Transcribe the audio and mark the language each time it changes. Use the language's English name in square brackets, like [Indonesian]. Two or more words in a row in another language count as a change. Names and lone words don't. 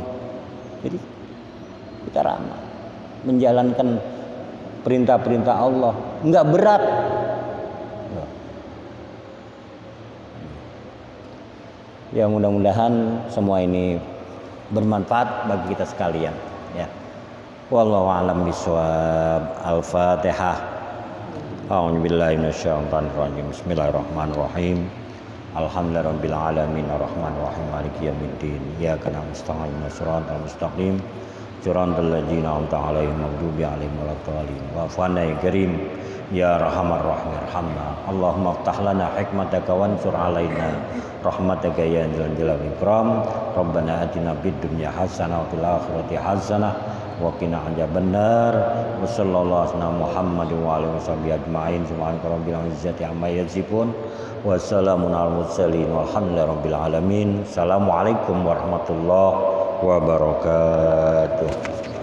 [Indonesian] Jadi kita ramah, menjalankan perintah-perintah Allah, enggak berat. Ya mudah-mudahan semua ini bermanfaat bagi kita sekalian ya. [Arabic] والله أعلم بالصواب. الفاتحة. أعوذ بالله من الشيطان الرجيم. بسم الله الرحمن الرحيم. الحمد لله رب العالمين الرحمن الرحيم مالك يوم الدين. إياك نعبد وإياك نستعين. الصراط المستقيم. صراط الذين أنعمت عليهم المغضوب عليهم ولا الضالين. واعف عنا يا كريم يا أرحم الراحمين ارحمنا. اللهم افتح لنا حكمتك وانشر علينا رحمتك يا ذا الجلال والإكرام. ربنا آتنا في الدنيا حسنة وفي الآخرة حسنة وقنا عذاب النار. وصلى الله على محمد وعلى آله وصحبه أجمعين. سبحانك رب العزة عما يصفون. وسلام على المرسلين والحمد لله رب العالمين. السلام عليكم ورحمة الله وبركاته.